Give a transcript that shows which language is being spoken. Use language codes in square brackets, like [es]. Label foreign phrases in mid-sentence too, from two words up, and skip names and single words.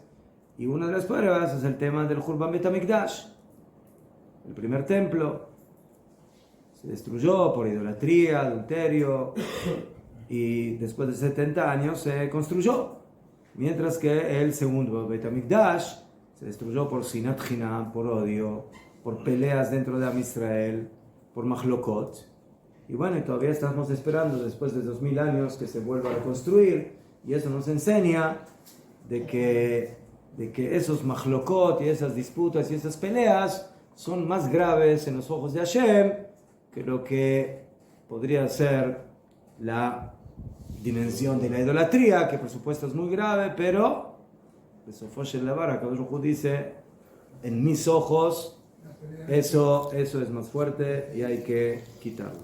[es] Y una de las pruebas es el tema del [he] חורבן בית המקדש. [es] El primer templo se destruyó por idolatría, adulterio, y después de 70 años se construyó. Mientras que el segundo [he] בית המקדש [es] se destruyó por [he] שנאת חינם, [es] por odio, por peleas dentro de Am Israel, por machlokot. Y bueno, y todavía estamos esperando después de 2000 años que se vuelva a reconstruir, y eso nos enseña de que esos machlokot y esas disputas y esas peleas son más graves en los ojos de Hashem que lo que podría ser la dimensión de la idolatría, que por supuesto es muy grave, pero [he] בסופו של דבר, הקדוש ברוך הוא [es] dice, en mis ojos eso es más fuerte y hay que quitarlo.